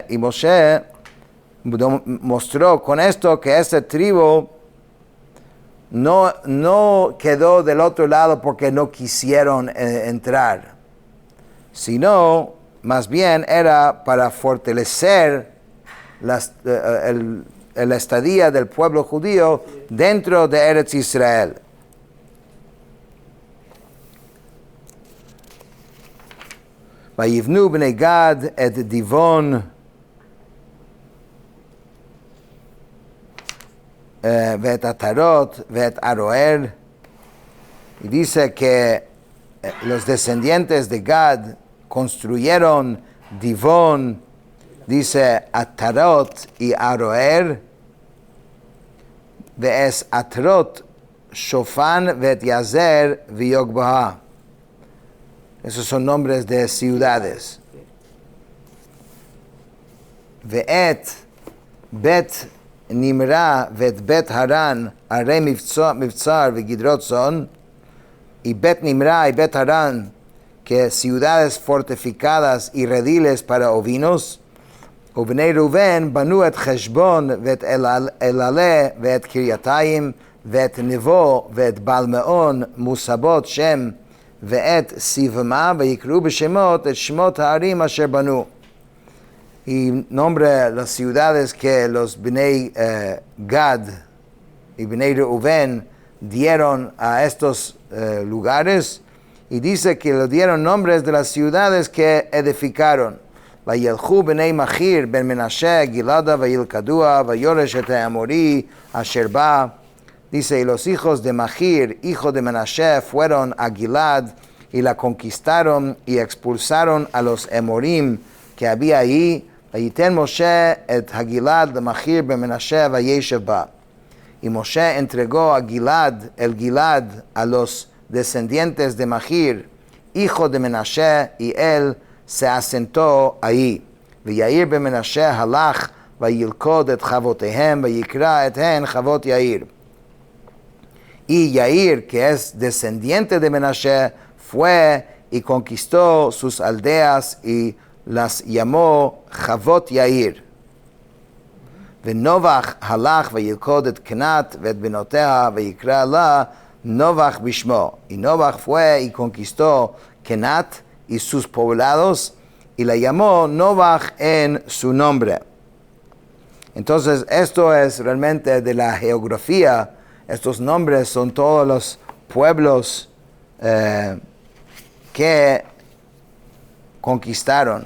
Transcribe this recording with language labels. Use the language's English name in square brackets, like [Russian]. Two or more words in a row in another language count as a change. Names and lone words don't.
[Spanish] Y Moshe mostró con esto que esa tribu no quedó del otro lado porque no quisieron entrar, sino más bien era para fortalecer la estadía del pueblo judío dentro de Eretz Israel. [Hebrew] ויבנו בני גד את דיבון ואת עטרות ואת ערער. [Spanish] Y dice que los descendientes de Gad construyeron Divon, dice Atarot y Aroer. [Hebrew] ואת עטרת שופן ואת יעזר ויגבהה. [Spanish] Esos son nombres de ciudades. [Hebrew] ואת בית נמרה ואת בית הרן ערי מבצר וגדרת צאן, y Bet Nimra y Bet Haran, [Spanish] que ciudades fortificadas y rediles para ovinos. [Hebrew] ובני ראובן בנו את חשבון ואת אלעלא ואת קריתים ואת נבו ואת בעל מעון מוסבת שם ואת שבמה ויקראו בשמת את שמות הערים אשר בנו. [Spanish] Y nombra las ciudades que los Bnei Gad y Bnei Reuven dieron a estos lugares, y dice que le dieron nombres de las ciudades que edificaron. [Hebrew] וילכו בני מכיר בן מנשה גלעדה וילכדה ויורש את האמרי אשר בה. [Spanish] Dice, y los hijos de Machir, hijo de Menashe, fueron a Gilad y la conquistaron y expulsaron a los Emorim que había ahí. [Hebrew] ויתן משה את הגלעד מכיר בן מנשה וישב בה. [Spanish] Y Moshe entregó a Gilad, el Gilad, a los descendientes de Machir, hijo de Menashe, y él se asentó ahí. [Hebrew] יאיר בן מנשה הלך וילכד את חותיהם ויקרא את הן חות יאיר. [Spanish] Y Yair, que es descendiente de Menashe, fue y conquistó sus aldeas y las llamó Chavot Yair. [Hebrew] ונבח הלך וילכד את קנת ואת בנתיה ויקרא לה נבח בשמו. [Spanish] Y Novach fue y conquistó Kenat y sus poblados y la llamó Novach en su nombre. Entonces, esto es realmente de la geografía. Estos nombres son todos los pueblos que conquistaron.